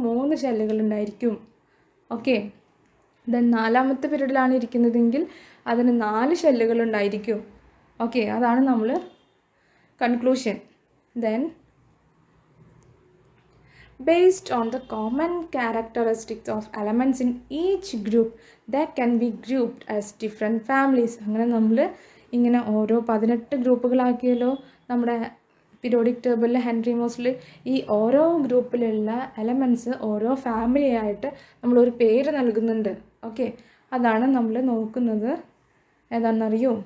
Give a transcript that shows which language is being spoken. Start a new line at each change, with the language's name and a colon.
Malayalam: 3 ഷെല്ലുകൾ ഉണ്ടായിരിക്കും. Okay. Then നാലാമത്തെ പീരീഡിലാണ് ഇരിക്കുന്നതെങ്കിൽ അതിന് 4 ഷെല്ലുകൾ ഉണ്ടായിരിക്കും. ഓക്കെ, അതാണ് നമ്മൾ conclusion.
English: Then based on the common characteristics of elements in each group that can be grouped as different families.
Malayalam: അങ്ങനെ നമ്മൾ ഇങ്ങനെ ഓരോ 18 ഗ്രൂപ്പുകളാക്കിയല്ലോ നമ്മുടെ പീരിയോഡിക് ടേബിളിൽ, ഹെൻറി മോസ്ലിൽ. ഈ ഓരോ ഗ്രൂപ്പിലുള്ള എലമെൻറ്റ്സ് ഓരോ ഫാമിലി ആയിട്ട് നമ്മളൊരു പേര് നൽകുന്നുണ്ട്. ഓക്കെ, അതാണ് നമ്മൾ നോക്കുന്നത്. ഏതാണെന്നറിയോ?